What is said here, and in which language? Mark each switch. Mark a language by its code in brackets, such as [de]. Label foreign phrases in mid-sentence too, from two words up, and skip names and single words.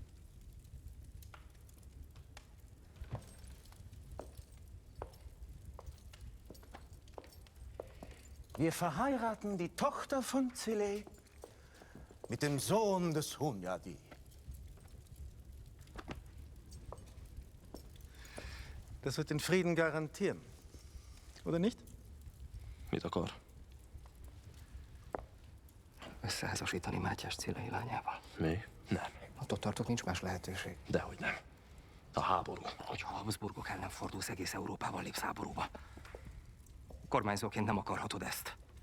[de] Wir verheiraten die Tochter von Cilei mit dem Sohn des Hunyadi. Das wird den Frieden garantieren. Oder nicht? [hu] Mit akar? Összeházasítani Mátyás Cilei lányával. Mi? Nem. Attól tartok, nincs más lehetőség. Dehogy nem. A háború. Hogyha a Habsburgok ellen fordulsz, egész Európával lépsz háborúba. Kormányzóként nem akarhatod ezt.